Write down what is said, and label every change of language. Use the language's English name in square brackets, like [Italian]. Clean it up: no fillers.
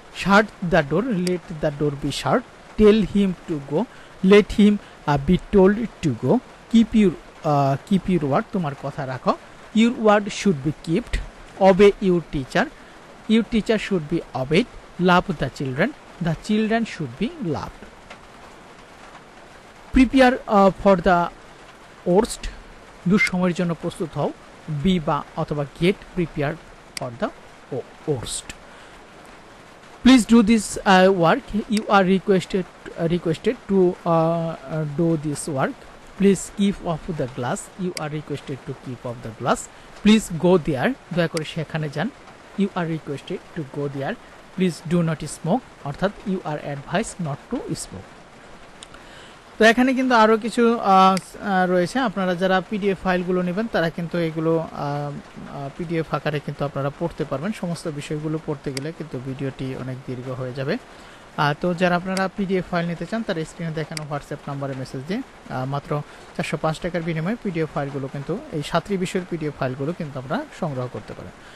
[English] shut the door, let the door be shut, tell him to go, let him be told to go, keep your word, [Bangla] তোমার কথা রাখো, [English] Your word should be keeped, obey your teacher should be obeyed, love the children should be loved. Prepare for the worst, [Bangla] দুঃসময়ের জন্য প্রস্তুত হও, [English] be [Bangla] বা অথবা [English] get prepared for the worst. Please do this work, you are requested to do this work. Please keep off the glass, you are requested to keep off the glass. Please go there, [Bangla] দয়া করে সেখানে যান, [English] you are requested to go there. Please do not smoke, অর্থাৎ you are advised not to smoke. [Bangla] তো এখানে কিন্তু আরও কিছু রয়েছে। আপনারা যারা পিডিএফ ফাইলগুলো নেবেন তারা কিন্তু এগুলো পিডিএফ আকারে কিন্তু আপনারা পড়তে পারবেন। সমস্ত বিষয়গুলো পড়তে গেলে কিন্তু ভিডিওটি অনেক দীর্ঘ হয়ে যাবে। তো যারা আপনারা পিডিএফ ফাইল নিতে চান তারা স্ক্রিনে দেখানো হোয়াটসঅ্যাপ নাম্বারে মেসেজ দিয়ে মাত্র 405 টাকার বিনিময়ে পিডিএফ ফাইলগুলো কিন্তু এই 7টি বিষয়ের পিডিএফ ফাইলগুলো কিন্তু আমরা সংগ্রহ করতে পারেন।